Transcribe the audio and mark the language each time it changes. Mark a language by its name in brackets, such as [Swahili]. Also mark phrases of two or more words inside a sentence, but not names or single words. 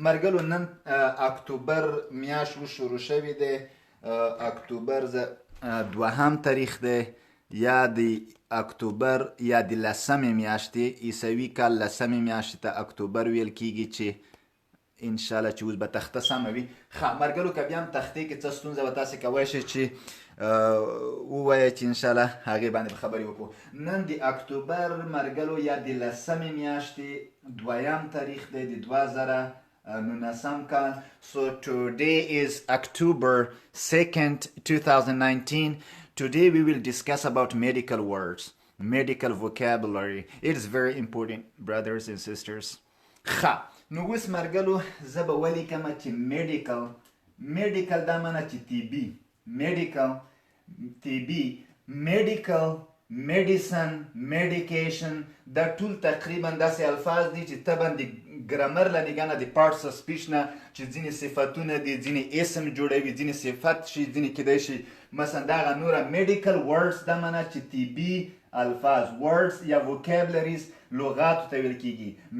[Pashto] مرګلو نن اکتوبر میاشت شروع شوې دی، اکتوبر 2 تاریخ دی، یا د اکتوبر یا د 10 میاشتې عیسوي کال 10 میاشتې ته اکتوبر ویل کېږي چې انشاءالله چې اوس به تخته سمه وي. ښه مرګلو که بیا هم تختې کې څه ستونزه وه تاسې کولی شئ چې ووایئ چې انشاءالله هغې باندې به خبرې وکړو. نن د اکتوبر مرګلو یا د 10 میاشتې 2 تاریخ دی د 2019 کال. [English] So today is October 2nd, 2019. Today we will discuss about medical words, medical vocabulary. It is very important, brothers and sisters. [Pashto] ښه، نو اوس مرګلو زه به ولیکم چې medical دا معنی چې طبي، [English] medical medicine, medication، [Pashto] دا ټول تقریبا داسې الفاظ دي چې طبعا د ګرامر له نګاه نه د [English] parts of speech [Pashto] نه چې ځینې صفتونه دي، ځینې اسم جوړوي، ځینې صفت شي، ځینې کیدای شي مثلا دغه نوره. [English] medical words [Pashto] دا معنی چې طبي الفاظ، ورډز یا وکیبلریز لغاتو ته ویل کېږي.